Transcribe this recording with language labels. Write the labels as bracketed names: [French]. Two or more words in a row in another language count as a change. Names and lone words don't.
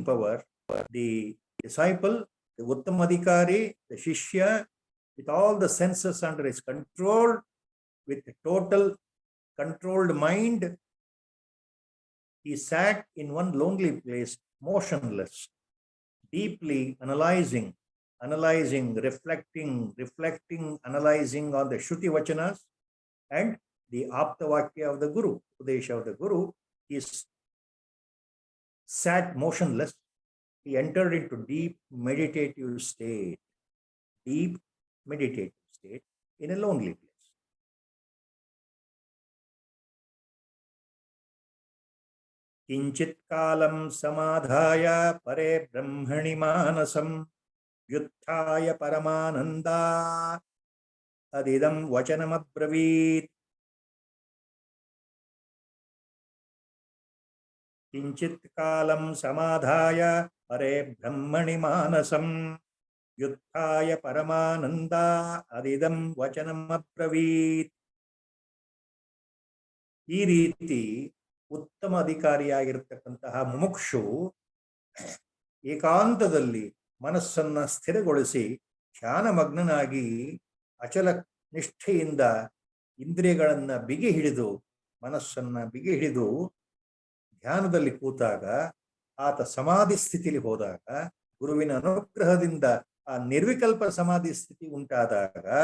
[English] power, the disciple, the Uttamadikari, the Shishya, with all the senses under his control, with a total controlled mind, he sat in one lonely place, motionless, deeply analyzing, reflecting, analyzing on the [Sanskrit] श्रुति वचनाः [English] and the Aptavakya of the Guru, Udesha of the Guru. He sat motionless. He entered into deep meditative state in a lonely place. [Sanskrit] किञ्चित् कालं समाधाय परे ब्रह्मणि मानसं उत्थाय परमानन्दात् इदं वचनम् अब्रवीत्. किञ्चित् कालं समाधाय परे ब्रह्मणि मानसं उत्थाय परमानन्दात् इदं वचनम् अब्रवीत्. [Kannada] ಈ ರೀತಿ ಉತ್ತಮ ಅಧಿಕಾರಿಯಾಗಿರ್ತಕ್ಕಂತಹ ಮುಮುಕ್ಷು ಏಕಾಂತದಲ್ಲಿ ಮನಸ್ಸನ್ನ ಸ್ಥಿರಗೊಳಿಸಿ ಧ್ಯಾನಮಗ್ನನಾಗಿ ಅಚಲ ನಿಷ್ಠೆಯಿಂದ ಇಂದ್ರಿಯಗಳನ್ನ ಬಿಗಿ ಹಿಡಿದು ಮನಸ್ಸನ್ನ ಬಿಗಿ ಹಿಡಿದು ಧ್ಯಾನದಲ್ಲಿ ಕೂತಾಗ, ಆತ ಸಮಾಧಿ ಸ್ಥಿತಿಲಿ ಹೋದಾಗ, ಗುರುವಿನ ಅನುಗ್ರಹದಿಂದ ಆ ನಿರ್ವಿಕಲ್ಪ ಸಮಾಧಿ ಸ್ಥಿತಿ ಉಂಟಾದಾಗ